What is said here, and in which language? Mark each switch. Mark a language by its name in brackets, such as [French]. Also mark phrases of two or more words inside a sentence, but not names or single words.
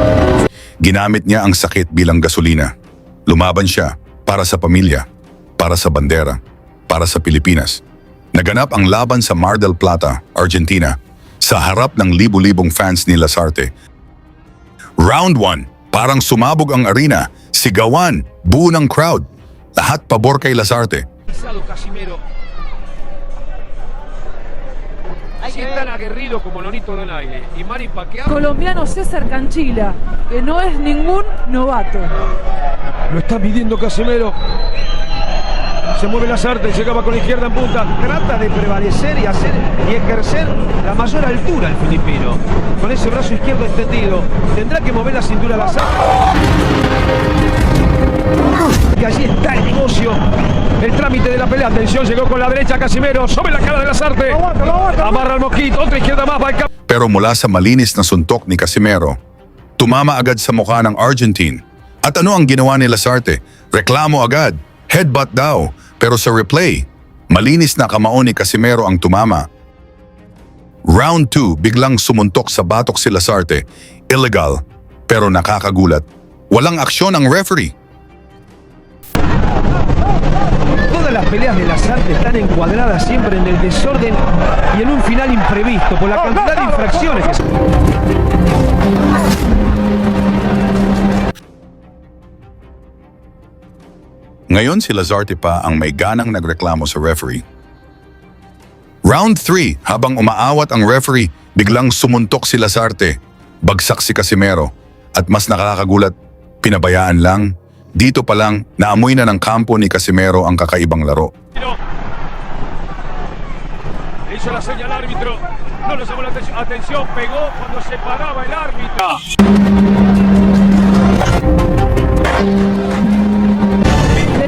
[Filipino] Ginamit niya ang sakit bilang gasolina. Lumaban siya para sa pamilya, para sa bandera, para sa Pilipinas. Naganap ang laban sa Mar del Plata, Argentina, sa harap ng libu-libong fans ni Lasarte. Round 1, parang sumabog ang arena, sigawan, buo ng crowd. Lahat pabor kay Lasarte. [Spanish] Casimiro. Si es tan aguerrido como Nonito Donaire y Manny Pacquiao. Colombiano César Canchila, que no es ningún novato. Lo está midiendo Casimiro. Se mueve Lasarte, llegaba con la izquierda en punta. Trata de prevalecer y ejercer la mayor altura el filipino. Con ese brazo izquierdo extendido. Tendrá que mover la cintura Lasarte. Y allí está el negocio. El trámite de la pelea. Atención, llegó con la derecha Casimiro. Sobre la cara de Lasarte. Amarra el mosquito. Otra izquierda más. Va el campo. [Filipino] Pero mula sa malinis na suntok ni Casimiro, tumama agad sa mukha ng Argentine. At ano ang ginawa ni Lasarte? Reklamo agad. Headbutt daw. Pero sa replay, malinis na kamao ni Casimiro ang tumama. Round 2, biglang sumuntok sa batok si Lasarte. Illegal, pero nakakagulat. Walang aksyon ang referee. [Spanish] Todas las peleas de Lasarte están encuadradas siempre en el desorden y en un final imprevisto por la cantidad de infracciones que se... [Filipino] Ngayon si Lasarte pa ang may ganang nagreklamo sa referee. Round 3, habang umaawat ang referee, biglang sumuntok si Lasarte. Bagsak si Casimiro. At mas nakakagulat, pinabayaan lang. Dito pa lang, naamoy na ng kampo ni Casimiro ang kakaibang laro. [Spanish] Le hizo la señal al árbitro. No le llamó la atención. Atención, pegó cuando se paraba el árbitro.